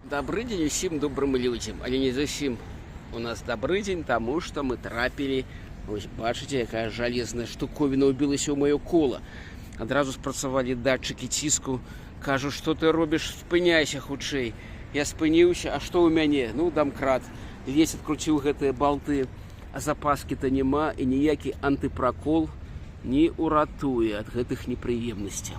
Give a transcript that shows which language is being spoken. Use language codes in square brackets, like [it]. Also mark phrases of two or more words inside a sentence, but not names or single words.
[ru] Добрый день [be] усім добрым людям, але не зусім у нас [ru] добрый день, тому что [be] мы трапили, вось бачыце, якая жалезная штуковина убілася ў маё кола. Адразу спрацавалі датчыкі ціску, кажу, што ты робіш, спыняйся хутчэй. Я спыніўся, а што ў мяне? Ну, дамкрат. Весь адкруціў гэтыя балты, а запаскі-то няма, і ніякі антыпракол не уратуе ад гэтых непрыемнасцяў.